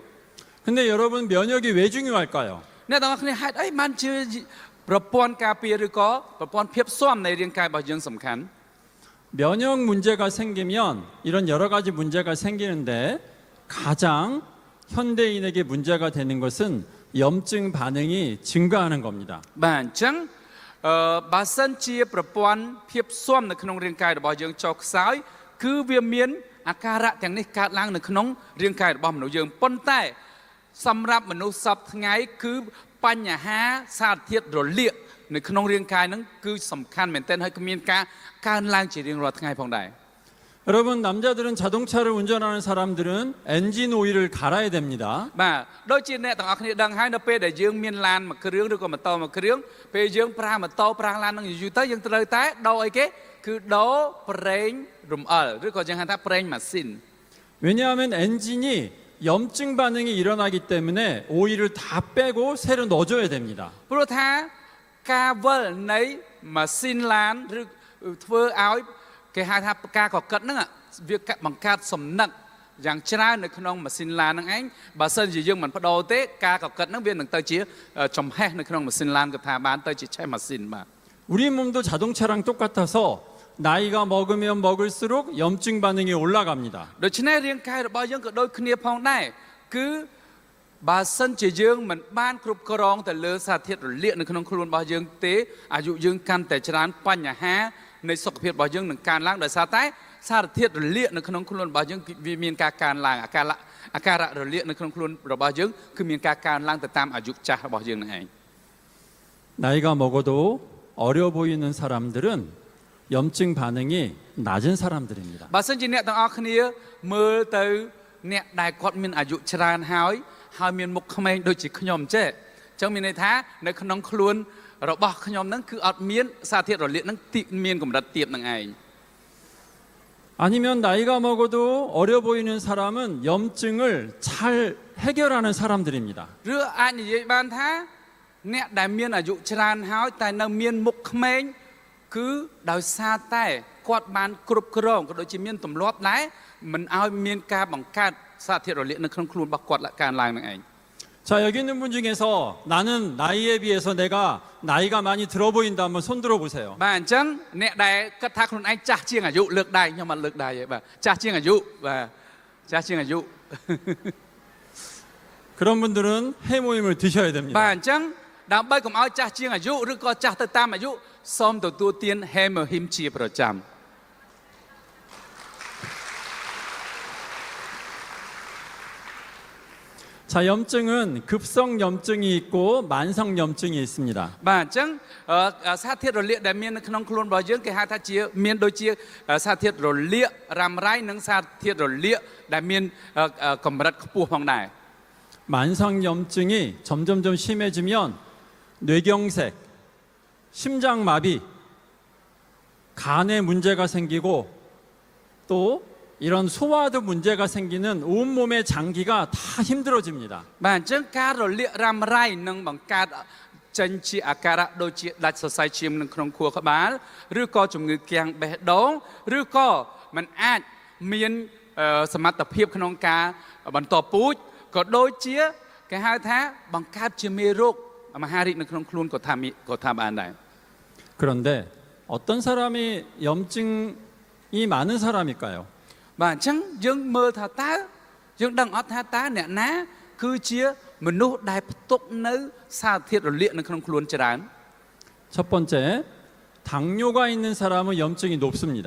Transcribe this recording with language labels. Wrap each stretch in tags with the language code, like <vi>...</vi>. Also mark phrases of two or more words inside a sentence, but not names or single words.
<ko>근데 여러분 면역이 왜 중요할까요?</ko> <km>អ្នកទាំងអស់គ្នាហេតុអីបានជាប្រព័ន្ធការពារឬក៏ប្រព័ន្ធភាពស៊ាំនៃរាងកាយរបស់យើងសំខាន់</km> <ko>면역 문제가 생기면 이런 여러 가지 문제가 생기는데 가장 현대인에게 문제가 되는 것은 염증 반응이 증가하는 겁니다.</ko> <km>បាទអញ្ចឹងបើសិនជាប្រព័ន្ធភាពស៊ាំនៅក្នុងរាងកាយរបស់យើងចុះខ្សោយគឺវាមានអាការៈទាំងនេះកើតឡើងនៅក្នុងរាងកាយរបស់មនុស្សយើងប៉ុន្តែសម្រាប់មនុស្សសពថ្ងៃគឺបញ្ហាសារធាតុរលាកនៅក្នុងរាងកាយហ្នឹងគឺសំខាន់មែនទែនហើយគឺមានការកើនឡើងជារៀងរាល់ថ្ងៃផងដែរ</km> <ko>여러분 남자들은 자동차를 운전하는 사람들은 엔진 오일을 갈아야 됩니다.</ko> <km>បាទដូចជាអ្នកទាំងអស់គ្នាដឹងហើយនៅពេលដែលយើងមានឡានមួយគ្រឿងឬក៏ម៉ូតូមួយគ្រឿងពេលយើងប្រើម៉ូតូប្រើឡាននឹងយូរទៅយើងត្រូវតែដូរអីគេគឺដូរប្រេងរំអិលឬក៏យើងហៅថាប្រេងម៉ាស៊ីន</km> <ko>왜냐하면 엔진이 염증 반응이 일어나기 때문에 오일을 다 빼고 새로 넣어줘야 됩니다.</ko> <km>ព្រោះថាការវិលនៃម៉ាស៊ីនឡានឬធ្វើឲ្យគេហៅថាការកកិតហ្នឹងវាបង្កើតសំណឹកយ៉ាងច្រើននៅក្នុងម៉ាស៊ីនឡានហ្នឹងឯងបើសិនជាយើងមិនបដូរទេការកកិតហ្នឹងវានឹងទៅជាចំហេះនៅក្នុងម៉ាស៊ីនឡានក៏ថាបានទៅជាឆេះម៉ាស៊ីនបាទ</km> <ko>우리 몸도 자동차랑 똑같아서 나이가 먹으면 먹을수록 염증 반응이 올라갑니다.</ko> <km>ដូច្នេះរាងកាយរបស់យើងក៏ដូចគ្នាផងដែរគឺបើសិនជាយើងមិនបានគ្រប់គ្រងទៅលើសារធាតុរលាកនៅក្នុងខ្លួនរបស់យើងទេអាយុយើងកាន់តែច្រើនបញ្ហានៃសុខភាពរបស់យើងនឹងកើនឡើងដោយសារតែសារធាតុរលាកនៅក្នុងខ្លួនរបស់យើងវាមានការកើនឡើងអាការៈរលាកនៅក្នុងខ្លួនរបស់យើងគឺមានការកើនឡើងទៅតាមអាយុចាស់របស់យើងនឹងឯង</km> <ko>나이가 먹어도 어려 보이는 사람들은 염증 반응이 낮은 사람들입니다.</ko> <km>បើសិនជាអ្នកទាំងអស់គ្នាមើលទៅអ្នកដែលគាត់មានអាយុច្រើនហើយមានមុខក្មេងដូចជាខ្ញុំចេះអញ្ចឹងមានន័យថានៅក្នុងខ្លួនរបស់ខ្ញុំហ្នឹងគឺអត់មានសារធាតុរលាកហ្នឹងមានកម្រិតទាបនឹងឯង</km> <ko>아니면 나이가 먹어도 어려 보이는 사람은 염증을 잘 해결하는 사람들입니다.</ko> <km>ឬអាចនិយាយបានថាអ្នកដែលមានអាយុច្រើនហើយតែនៅមានមុខក្មេងគឺដោយសារតែគាត់បានគ្រប់គ្រងក៏ដូចជាមានទម្លាប់ដែរមិនឲ្យមានការបង្កើតសារធាតុរលាកនៅក្នុងខ្លួនរបស់គាត់កើនឡើងនឹងឯង</km> <ko>자, 여기 있는 분 중에서 나는 나이에 비해서 내가 나이가 많이 들어 보인다 한번 손 들어 보세요.</ko> <km>បាទអញ្ចឹងអ្នកដែលគិតថាខ្លួនឯងចាស់ជាងអាយុលើកដៃខ្ញុំអត់លើកដៃទេបាទចាស់ជាងអាយុបាទចាស់ជាងអាយុ</km> <ko>그런 분들은 해모임을 드셔야</ko> <km>បាទ</km> <ko>됩니다.</ko> <km>អញ្ចឹងដើម្បីកុំឲ្យចាស់ជាងអាយុឬក៏ចាស់ទៅតាមអាយុសូមទទួលទានហេមហ៊ីមជាប្រចាំ</km> <ko>자, 염증은 급성 염증이 있고 만성 염증이 있습니다.</ko> <km>បាទអញ្ចឹងសារធាតុរលាកដែលមាននៅក្នុងខ្លួនរបស់យើងគេហៅថាជាមានដូចជាសារធាតុរលាករ៉ាំរ៉ៃនិងសារធាតុរលាកដែលមានកម្រិតខ្ពស់ផងដែរ</km> <ko>만성 염증이 점점점 심해지면 뇌경색, 심장마비, 간에 문제가 생기고 또 이런 소화도 문제가 생기는 온몸의 장기가 다 힘들어집니다.</ko> <km>បាទអញ្ចឹងការរលាករ៉ាំរ៉ៃនឹងបង្កើតចេញជាអាការៈដូចជាដាច់សរសៃឈាមនៅក្នុងខួរក្បាលឬក៏ជំងឺគាំងបេះដូងឬក៏มันអាចមានសមត្ថភាពក្នុងការបន្តពូជក៏ដូចជាគេហៅថាបង្កើតជាមេរោគមហារីកនៅក្នុងខ្លួនក៏ថាបានដែរ</km> <ko>그런데 어떤 사람이 염증이 많은 사람일까요?</ko> <km>បាទអញ្ចឹងយើងមើលថាតើយើងដឹងអត់ថាតើអ្នកណាគឺជាមនុស្សដែលផ្ទុកនៅសារធាតុរលាកនៅក្នុងខ្លួនច្រើន</km> <ko>첫 번째, 당뇨가 있는 사람은 염증이 높습니다.</ko>